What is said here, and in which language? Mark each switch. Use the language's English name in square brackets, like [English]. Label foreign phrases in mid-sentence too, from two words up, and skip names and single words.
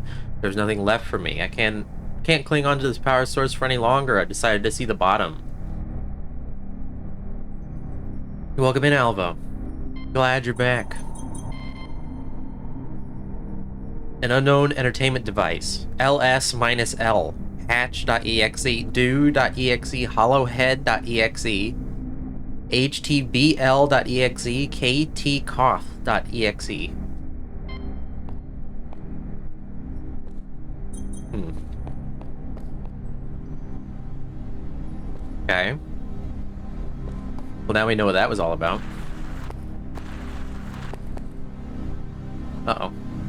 [English] There's nothing left for me. I can't cling onto this power source for any longer. I decided to see the bottom. Welcome in, Alvo. Glad you're back. An unknown entertainment device. LS-L. Hatch.exe, do.exe, hollowhead.exe, htbl.exe, ktcoth.exe. Okay. Well, now we know what that was all about. Uh-oh.